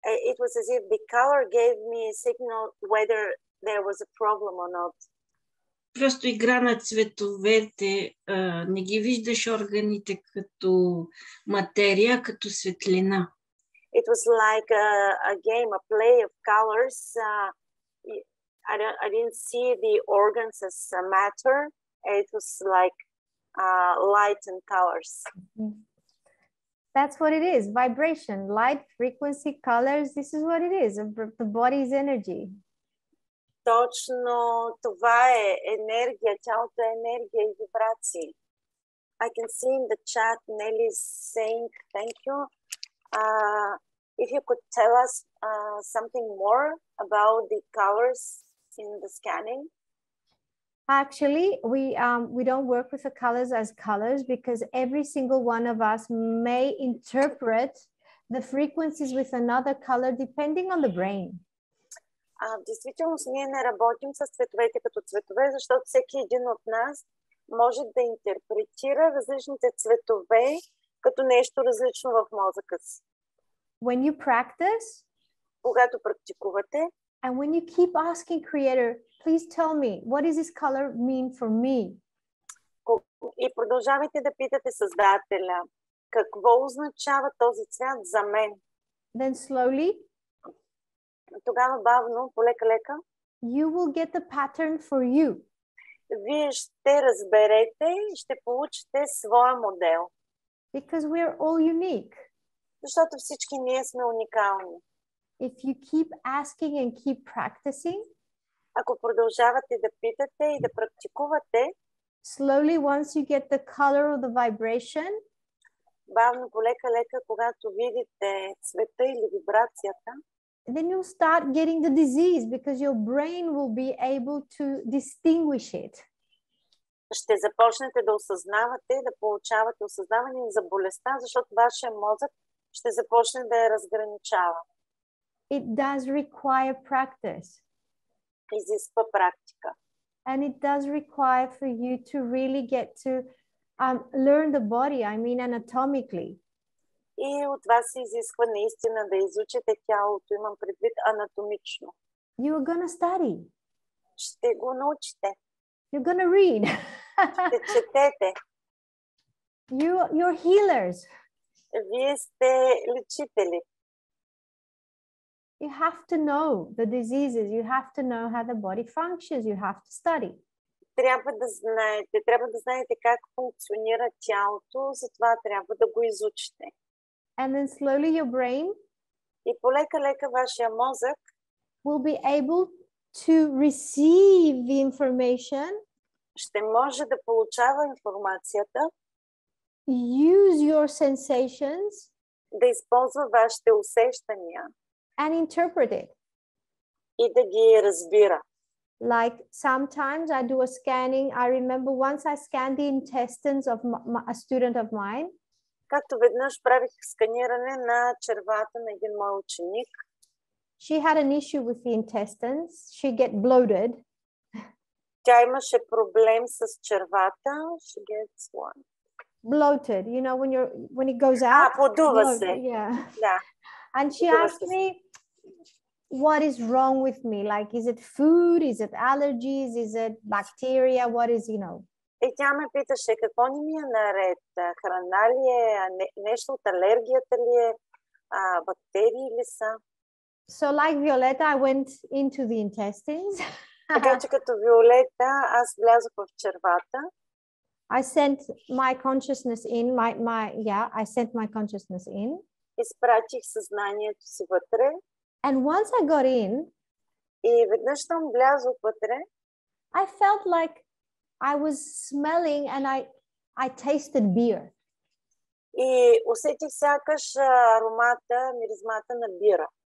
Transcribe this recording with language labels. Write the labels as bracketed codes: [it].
[en] It was as if the color gave me a signal whether there was a problem or not. [bg] Просто игра на цветовете. Не ги виждаш органите като материя, като светлина. [en] It was like a game, a play of colors. I didn't see the organs as matter. It was like light and colors. That's what it is. Vibration, light, frequency, colors. This is what it is. The body's energy. [bg] Точно това е енергия. Цялото е енергия и вибрации. [en] I can see in the chat Nelly saying thank you. If you could tell us something more about the colors in the scanning. Actually, we don't work with the colors as colors because every single one of us may interpret the frequencies with another color depending on the brain. [bg] В действителност ние не работим с цветовете като цветове, защото всеки един от нас може да интерпретира различните цветове като нещо различно в мозъка си. [en] When you practice, [bg] Когато практикувате, [en] and when you keep asking Creator, please tell me, what does this color mean for me? [bg] и продължавайте да питате Създателя, какво означава този цвят за мен? [en] Then slowly, [bg] Тогава бавно, полека-лека, [en] you will get the pattern for you. [bg] вие ще разберете и ще получите своя модел. [en] Because we are all unique. [bg] Защото всички ние сме уникални. [en] If you keep asking and keep practicing, [bg] Ако продължавате да питате и да практикувате, [en] slowly once you get the color of the vibration, [bg] бавно, полека-лека, когато видите цвета или вибрацията, [en] then you'll start getting the disease because your brain will be able to distinguish it. [bg] ще започнете да осъзнавате, да получавате осъзнаване за болестта, защото вашия мозък ще започне да я разграничава. [en] It does require practice. [bg] Изисква практика. [en] And it does require for you to really get to learn the body, I mean anatomically. [bg] И от вас се изисква наистина да изучите тялото, имам предвид анатомично. [en] You are going to study. [bg] Ще го научите. [en] You're going to read. [bg] Ще четете. [en] You're healers. [bg] Вие сте лечители. [en] You have to know the diseases. You have to know how the body functions. You have to study. [bg] Трябва да знаете как функционира тялото, затова трябва да го изучите. [en] And then slowly your brain [bg] И полека-лека вашия мозък [en] will be able to receive the information, [bg] ще може да получава информацията, [en] use your sensations, [bg] да използва вашите усещания [en] and interpret it. [bg] и да ги разбира. [en] Like sometimes I do a scanning. I remember once I scanned the intestines of a student of mine. [bg] Както веднъж правих сканиране на червата на един мой ученик. [en] She had an issue with the intestines. She get bloated. [bg] Тя имаше проблем с червата. [en] She gets what? Bloated, you know, when it goes out. [bg] Подува [en] bloated, [bg] се. [en] yeah. [bg] Да. [en] And she [bg] Подува [en] asked [bg] се. [en] me, what is wrong with me? Like, is it food? Is it allergies? Is it bacteria? What is, you know? [bg] И тя ме питаше какво не ми е наред. Храна ли е? Нещо от алергията ли е? Бактерии ли са? [en] So like Violetta, I went into the intestines. [bg] Така че като Виолета, аз влязох в червата. [en] I sent my consciousness in, I sent my consciousness in. [bg] Изпратих съзнанието си вътре. [en] And once I got in, [bg] И веднъж там влязох вътре. [en] I felt like I was smelling and I tasted beer. [bg] И усетих сякаш аромата, миризмата на бира.